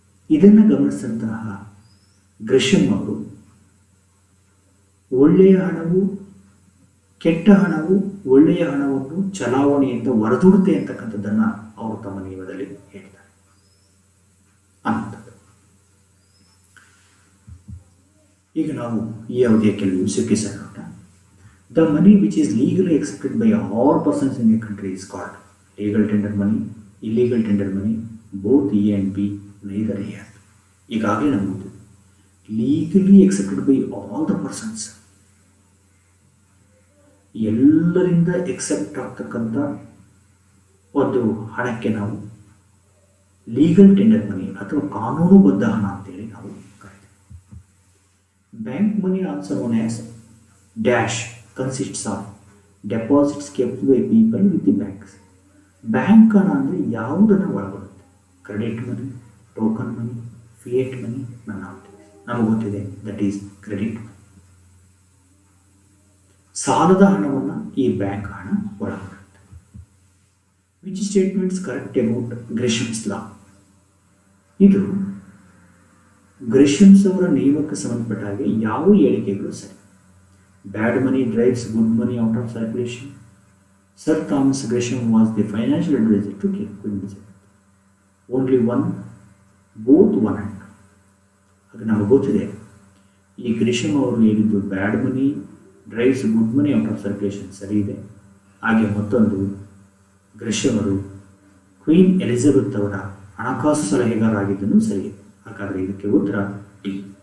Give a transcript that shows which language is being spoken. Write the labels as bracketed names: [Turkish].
[Kannada] ಇದನ್ನು ಗಮನಿಸಿದಂತಹ ಗ್ರೆಷಮ್ ಅವರು ಒಳ್ಳೆಯ ಹಣವು ಕೆಟ್ಟ ಹಣವು ಒಳ್ಳೆಯ ಹಣವನ್ನು ಚಲಾವಣೆಯಿಂದ ಹೊರದೂಡುತ್ತೆ ಅಂತಕ್ಕಂಥದ್ದನ್ನು ಅವರು ತಮ್ಮ ನಿಯಮದಲ್ಲಿ ಹೇಳ್ತಾರೆ ಅನ್ನೋದು. ಈಗ ನಾವು ಈ ಅವಧಿಯ ಕೆಲವು ವಿಷಯಕ್ಕೆ ಸರೋಣ. [English] The money which is legally accepted by all persons in a country is called legal tender money, illegal tender money, both A and B, neither A and B. [Kannada] ಈಗಾಗಲೇ ನಮ್ಮದು legally accepted by all the persons, ಎಲ್ಲರಿಂದ accept ಆಗ್ತಕ್ಕಂಥ ಒಂದು ಹಣಕ್ಕೆ ನಾವು legal tender ಮನಿ ಅಥವಾ ಕಾನೂನುಬದ್ಧ ಹಣ ಅಂತೇಳಿ ನಾವು ಕರಿತೀವಿ. Bank money also known as dash [English] consists of deposits kept by people with the banks. [Kannada] Bank ಹಣ ಅಂದರೆ ಯಾವುದನ್ನು ಒಳಗೊಳ್ಳುತ್ತೆ? ಕ್ರೆಡಿಟ್ ಮನಿ, ಟೋಕನ್ ಮನಿ, ಫಿಯೇಟ್ ಮನಿ, ನಮಗೆ ಗೊತ್ತಿದೆ, ದಟ್ ಈಸ್ ಕ್ರೆಡಿಟ್ ಮನಿ. ಸಾಲದ ಹಣವನ್ನು ಈ ಬ್ಯಾಂಕ್ ಹಣ ಒಳಗೊಳ್ಳುತ್ತೆ. ವಿಚ್ ಸ್ಟೇಟ್ಮೆಂಟ್ಸ್ ಕರೆಕ್ಟ್ ಅಬೌಟ್ ಗ್ರೆಷಮ್ಸ್ ಲಾ? ಇದು ಗ್ರೆಷಮ್ಸ್ ಅವರ ನಿಯಮಕ್ಕೆ ಸಂಬಂಧಪಟ್ಟ ಹಾಗೆ ಯಾವ ಹೇಳಿಕೆಗಳು ಸರಿ? [English] Bad money drives good money out of circulation. Sir Thomas Gresham was the financial advisor to Queen Elizabeth. Only one, both one and two. [Kannada] ಹಾಗೆ ನಮಗೆ ಗೊತ್ತಿದೆ, ಈ ಗ್ರೆಷಮ್ ಅವರು ಹೇಳಿದ್ದು ಬ್ಯಾಡ್ ಮನಿ drives good money out of circulation ಸರಿ ಇದೆ. ಹಾಗೆ ಮತ್ತೊಂದು ಗ್ರೆಷಮ್ ಅವರು ಕ್ವೀನ್ ಎಲಿಜಬೆತ್ ಅವರ ಹಣಕಾಸು ಸಲಹೆಗಾರರಾಗಿದ್ದನ್ನು ಸರಿ ಇದೆ. ಹಾಗಾದರೆ ಇದಕ್ಕೆ ಉತ್ತರ ಡಿ.